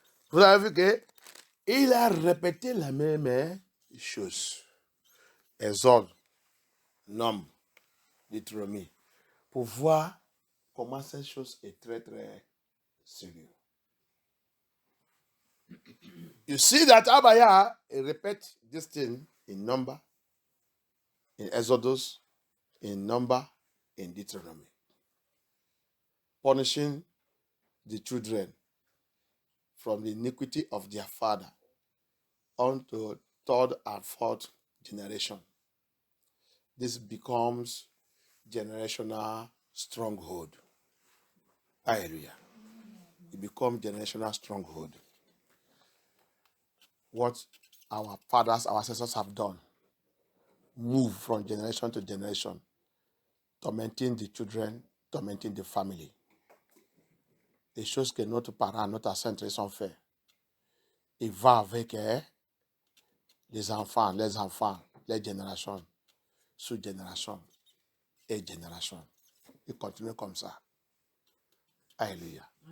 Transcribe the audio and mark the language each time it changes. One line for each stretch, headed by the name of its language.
French: Vous avez vu qu'il a répété la même chose. Exode, Nombre, Deutéronomie, pour voir comment cette chose est très, très sérieuse.
English: You see that Abaya repeat this thing in Number, in Exodus, in Number, in Deuteronomy. Punishing the children from the iniquity of their father unto third and fourth generation. This becomes generational stronghold. Hallelujah. It becomes generational stronghold. What our fathers, our ancestors have done, move from generation to generation, tormenting the children, tormenting the family.
French: Les choses que notre parent, notre ancêtre sont fait. Il va avec les enfants, les générations, sous-génération et génération. Il continue comme ça. Alléluia.